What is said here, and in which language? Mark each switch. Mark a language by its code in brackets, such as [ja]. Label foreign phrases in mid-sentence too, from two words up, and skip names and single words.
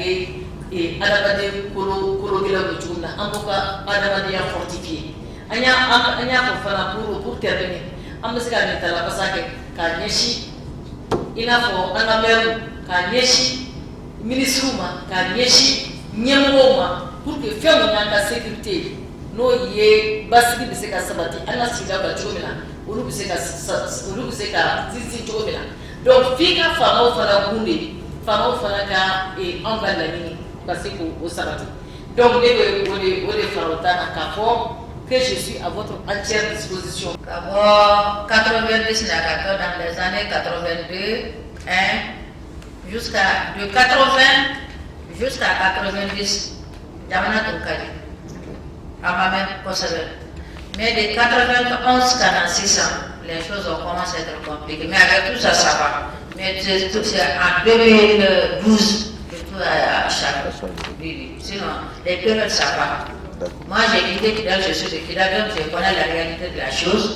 [bm] kɛ adamaden kolo gɛlɛnw ye cogo min na an b'u ka adamadenya fortifier an y'a fɔ fana [fr] pour terminer [bm] an bɛ se ka nin talabasa kɛ k'a ɲɛsin i n'a fɔ an ka maire k'a ɲɛsin ministres ma k'a ɲɛsin ɲɛmɔgɔw ma [fr] pour que [bm] fɛn mun y'an ka sécurité n'o ye basigi bɛ se ka sabati an ka sigida kan cogo min na. Donc, fika famaw fana kunde famaw fana ka an ka laɲini ka se k'o sabati. Donc, ne bɛ o de fara o ta kan k'a fɔ [fr] que je suis à votre entière disposition. [bm] Ka bɔ 90 na ka kɛ [fr] dans les années 82, jusqu'à de 80 jusqu'à 90 [bm] jamana tun ka di a ma mɛn kosɛbɛ. [fr] Mais de 91 à 600, les choses ont commencé à être compliquées. Mais avec tout ça, ça va. Mais c'est en 2012 que tout a changé. Sinon, les périodes, ça va. Moi, j'ai quitté Kidal, je suis de Kidal, donc je connais la réalité de la chose.